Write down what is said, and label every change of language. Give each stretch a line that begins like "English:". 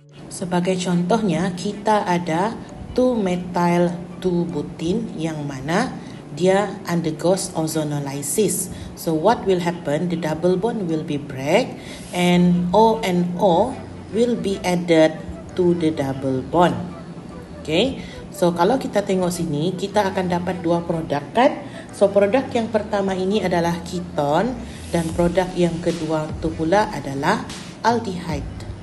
Malay: Sebagai contohnya, kita ada 2-methyl 2-butene yang mana dia undergoes ozonolysis.
English: So what will happen? The double bond will be break and O and O will be added to the double bond.
Malay: Okay, so kalau kita tengok sini, kita akan dapat dua produk kan? So produk yang pertama ini adalah keton dan produk yang kedua itu pula adalah aldehyde.